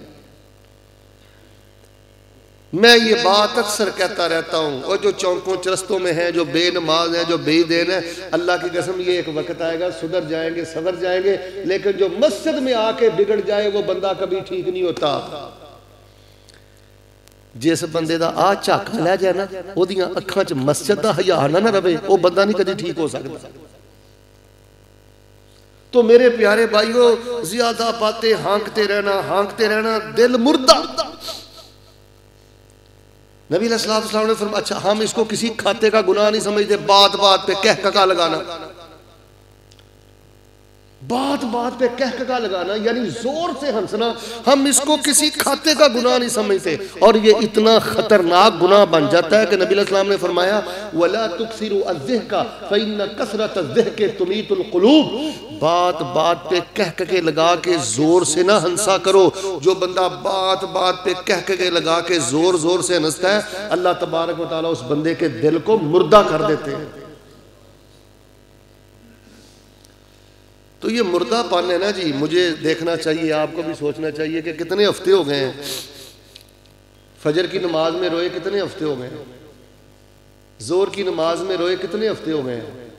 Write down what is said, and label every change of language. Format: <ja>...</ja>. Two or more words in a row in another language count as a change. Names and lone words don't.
<ur>میں یہ بات اکثر کہتا رہتا ہوں، اور جو چونکوں چرستوں میں ہیں، جو بے نماز ہیں، جو بے دین ہیں، اللہ کی قسم یہ ایک وقت آئے گا سدھر جائیں گے، سنور جائیں گے، لیکن جو مسجد میں آ کے بگڑ جائے وہ بندہ کبھی ٹھیک نہیں ہوتا۔</ur> <pa>جس بندے دا آ چاکا لے جائے نا، وہ دیاں اکھاں چ مسجد دا حیا نہ رہے، وہ بندہ نہیں کدی ٹھیک ہو سکتا۔</pa> <ur>تو میرے پیارے بھائیو، زیادہ باتیں ہانکتے رہنا، دل مردہ۔ نبی علیہ السلام نے فرمایا اچھا ہم اس کو کسی کھاتے کا گناہ نہیں سمجھتے، بات بات پہ کہککا لگانا، بات بات پہ کہککا لگانا یعنی زور سے ہنسنا، ہم اس کو کسی کھاتے کا گناہ نہیں سمجھتے، اور یہ اتنا خطرناک گناہ بن جاتا ہے کہ نبی علیہ السلام نے فرمایا</ur> <ar>وَلَا تُكْثِرُوا الضِّحْكَ فَإِنَّ كَثْرَةَ الضِّحْكِ تُمِيتُ الْقُلُوبَ۔</ar> <ur>بات بات پہ کہککے لگا کے زور سے نہ ہنسا کرو۔ جو بندہ بات بات پہ کہککے لگا کے زور زور سے ہنستا ہے، اللہ تبارک و تعالیٰ اس بندے کے دل کو مردہ کر دیتے ہیں۔ تو یہ مردہ پن ہے نا جی، مجھے دیکھنا چاہیے، آپ کو بھی سوچنا چاہیے کہ کتنے ہفتے ہو گئے ہیں فجر کی نماز میں روئے، کتنے ہفتے ہو گئے ہیں زور کی نماز میں روئے، کتنے ہفتے ہو گئے ہیں۔</ur>